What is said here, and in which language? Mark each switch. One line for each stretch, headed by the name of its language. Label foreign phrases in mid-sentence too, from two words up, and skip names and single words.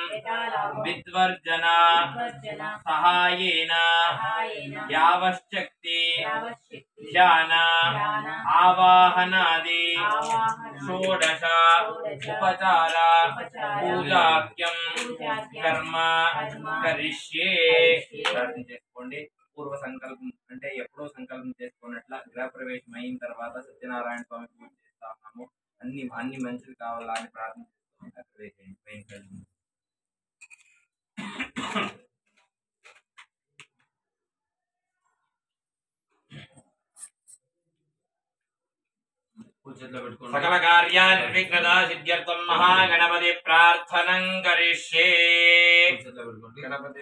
Sanskrit: विद्वर्जन सहायेन यावश्चक्ति ध्यान आवाहनादि षोडश उपचार पूजाख्यम कर्म करिष्ये
Telugu: చేసుకోండి పూర్వ సంకల్పం అంటే ఎప్పుడో సంకల్పం చేసుకున్నట్ల గృహ ప్రవేశం అయిన తర్వాత సత్యనారాయణ స్వామి పూజ చేస్తా ఉన్నాము అన్ని మంచిది కావాలని ప్రార్థిస్తున్నాము
Sanskrit: सकल कार्यान् विघ्नता सिद्ध्यर्थं महागणपति प्रार्थनं करिष्ये गणपति